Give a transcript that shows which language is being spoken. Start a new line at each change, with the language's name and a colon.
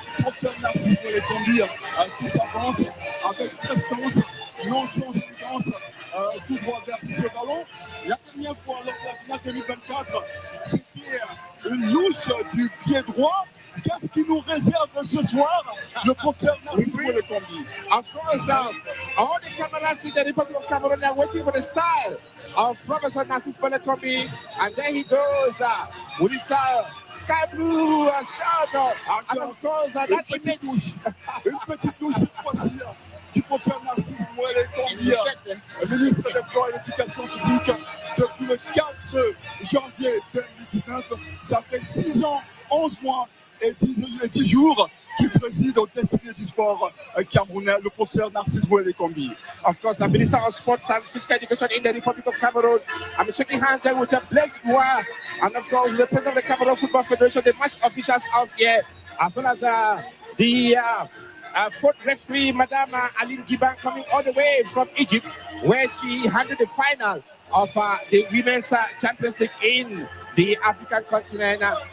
French: Professeur Narcisse Mwele-Kombi qui s'avance avec prestance, non sans élégance, tout droit vers ce ballon. La dernière fois, lors de la finale 2024, c'était une louche du pied droit. Qu'est-ce qui nous réserve ce soir le professeur Narcisse Mwele-Kombi?
English: Of course, all the cameras in the Republic of Cameroon are waiting for the style of Professor Narcisse Mwele-Kombi, and there he goes with his sky blue shirt, and of course that image.
French: Une petite touche cette fois-ci du professeur Narcisse Mwele-Kombi, ministre des Sports et de l'Éducation physique depuis le 4 janvier 2019. Ça fait 6 ans, 11 mois et 10 jours qui préside au destiné du sport camerounais, le professeur Narcisse Mwele-Kombi.
English: Of course, the Minister of Sports and Physical Education in the Republic of Cameroon. I'm shaking hands there with Blaise Ngwa, and of course the President of the Cameroon Football Federation, the match officials out here, as well as the fourth referee, Madame Aline Gibang, coming all the way from Egypt, where she handled the final of the Women's Champions League in the African continent.